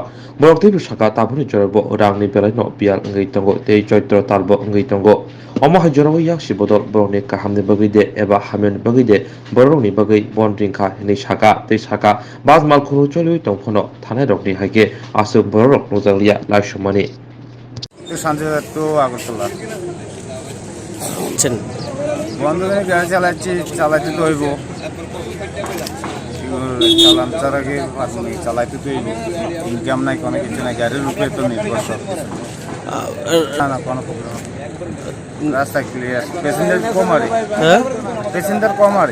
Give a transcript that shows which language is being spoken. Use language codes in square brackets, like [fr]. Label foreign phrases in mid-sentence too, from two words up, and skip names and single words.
[trp] Boroktibu shaka tabuni jorbo rangni belai no pial ngai tongo tei choitro talbo ngai tongo. Oma hajorabo yakshi bodol boroni kahamni bagide eba hamen bagide boroni bagai bon ringkha hine shaka tei shaka bas malkhong cholui tongphono thanai rokni haike asuk borok nojaglia laishomani [bn] শান্তিদত্ত আগরতলা বন্ধনে গাড়ি চালাচ্ছি চালাইতে তো হইব চালান তার আগে চালাইতে তো হইব ইনকাম নাই কোনো কিছু নাই গাড়ির উপরে তো নির্ভরশীল না না কোনো প্রবলেম রাস্তা ক্লিয়ার প্যাসেঞ্জার কম আরে হ্যাঁ প্যাসেঞ্জার কম আরে